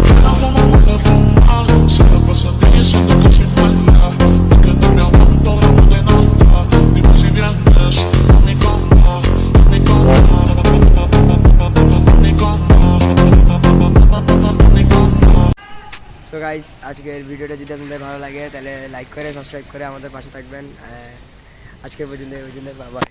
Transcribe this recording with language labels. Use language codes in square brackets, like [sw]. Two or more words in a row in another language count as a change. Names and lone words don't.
[es] Una fama mala fama, se la pasan diciendo que soy mala, porque no me aguanto drama de nada. Dime si vienes a mi cama, a mi cama, a mi cama, a mi cama. [en] So guys, [bn] আজকের ভিডিওটা যদি আপনাদের ভালো লাগে তাহলে লাইক করে সাবস্ক্রাইব করে আমাদের পাশে থাকবেন। আজকের পর্যন্ত বাই।